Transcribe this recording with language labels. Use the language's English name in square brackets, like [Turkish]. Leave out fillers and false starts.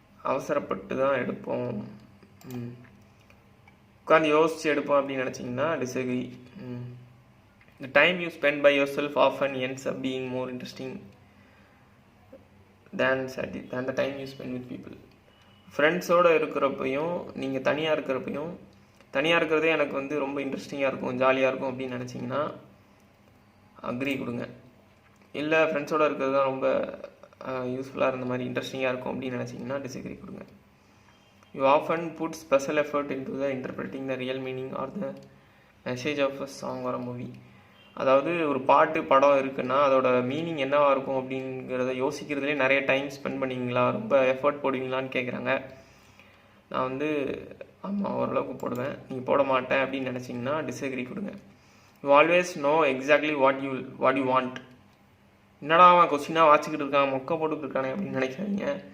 [Tamil] அவசரப்பட்டு தான் எடுப்போம், உட்காந்து யோசித்து எடுப்போம் அப்படின்னு நினச்சிங்கன்னா disagree. [English] The time you spend by yourself often ends up being more interesting than the time you spend with people. [Tamil] ஃப்ரெண்ட்ஸோடு இருக்கிறப்பையும் நீங்கள் தனியாக இருக்கிறதே எனக்கு வந்து ரொம்ப இன்ட்ரெஸ்டிங்காக இருக்கும், ஜாலியாக இருக்கும் அப்படின்னு நினச்சிங்கன்னா அக்ரி கொடுங்க. இல்லை, ஃப்ரெண்ட்ஸோடு இருக்கிறது தான் ரொம்ப யூஸ்ஃபுல்லாக இருந்த மாதிரி இன்ட்ரெஸ்டிங்காக இருக்கும் அப்படின்னு நினச்சிங்கன்னா டிஸ்அக்ரி கொடுங்க. [English] You often put special effort into the interpreting the real meaning or the message of a song or a movie. [Tamil] அதாவது ஒரு பாட்டு படம் இருக்குன்னா அதோட மீனிங் என்னவாக இருக்கும் அப்படிங்கிறத யோசிக்கிறதுலேயே நிறைய டைம் ஸ்பெண்ட் பண்ணுவீங்களா, ரொம்ப எஃபர்ட் போடுவீங்களான்னு கேட்குறாங்க. நான் வந்து ஆமாம், ஓரளவுக்கு போடுவேன். நீங்கள் போட மாட்டேன் அப்படின்னு நினச்சிங்கன்னா டிஸ்அக்ரி கொடுங்க. [English] You always know exactly what you want. [Tamil] என்னடா அவன் கொஸ்டினாக வாட்சிக்கிட்டு இருக்கான், மொக்க போட்டுக்கிட்டு இருக்கானே அப்படின்னு நினைக்காதீங்க.